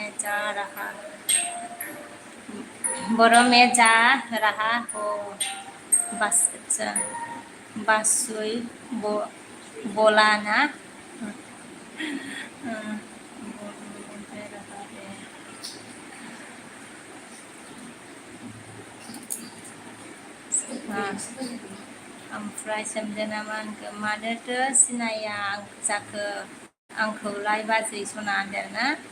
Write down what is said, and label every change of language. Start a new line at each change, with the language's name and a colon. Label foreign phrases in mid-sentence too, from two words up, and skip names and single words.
Hindi: में जा रहा हो बस बासुई बोला ना
Bodo: ओमफ्राय सोमदोना मानोथो सिनाया जाखो आंखौलाय बाजै सना होनदोंना